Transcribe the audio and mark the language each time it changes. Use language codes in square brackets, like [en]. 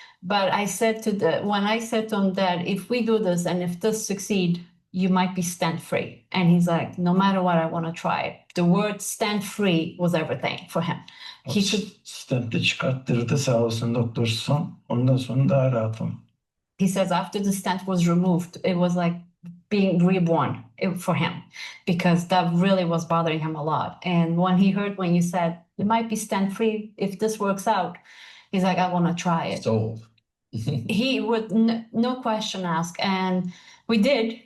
[en] But I said when I said to him that if we do this and if this succeed, you might be stent free. And he's like, no matter what, I want to try it. The word stent free was everything for him. He could. [tr] Stent'i çıkarttırdı sağ olsun doktor son. Ondan sonra daha rahatım. [en] He says after the stent was removed, it was like being reborn for him because that really was bothering him a lot. And when he heard when you said, you might be stent free if this works out, he's like, I want to try it. Sold. He would no question asked, and we did.